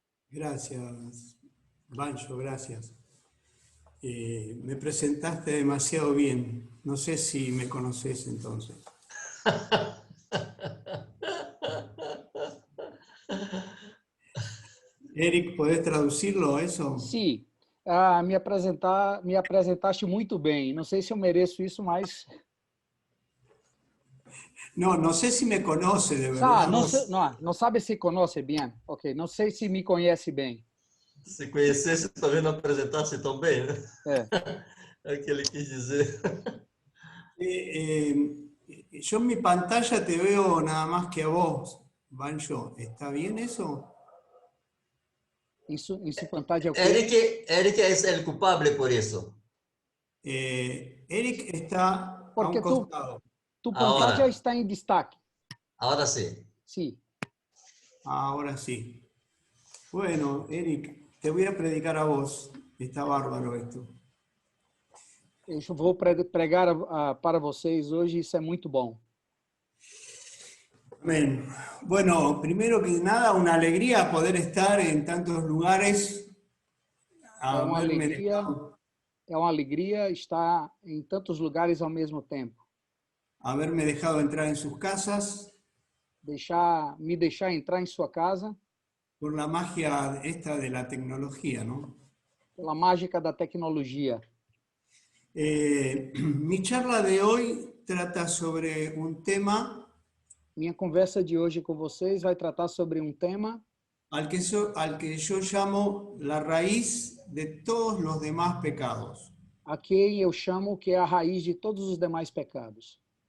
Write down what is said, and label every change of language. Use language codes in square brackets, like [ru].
[es] Gracias, Bancho, gracias. Me presentaste demasiado bien. No sé si me conoces entonces. Eric, ¿podés traducirlo eso? [pt] Sim, me apresentaste muito bem. Não sei se eu mereço isso, mas... [es] No, no sé si me conoce de verdad. [pt] Não sabe se conhece bem. Ok, não sei se me conhece bem. Se conhecesse, talvez não apresentasse tão bem, né? É o que ele quis dizer. [es] Yo en mi pantalla te veo nada más que a vos, Bancho. ¿Está bien eso? [pt] Isso pantalla é o quê? [es] Eric é el culpable por isso. Eric está [pt] Porque [es] a un costado. [pt] tu pantalla está em destaque. [es] Ahora sí. Sí. Ahora sí. Bueno, Eric, te voy a predicar a vos. Está bárbaro esto. [pt] Eu vou pregar para vocês hoje, isso é muito bom. [es] Amén. Bueno, primero que nada, una alegría poder estar en tantos lugares. [pt] É uma alegria estar em tantos lugares ao mesmo tempo. [es] Haberme dejado entrar en sus casas. [pt] Me deixar entrar em sua casa. [es] Por la magia esta de la tecnología, ¿no? [pt] Pela mágica da tecnologia. [es] Mi charla de hoy trata sobre un tema. [pt] Minha conversa de hoje com vocês vai tratar sobre um tema [es] al que yo llamo la raíz de todos los demás pecados. [pt] A quem eu chamo que é a raiz de todos os demais pecados.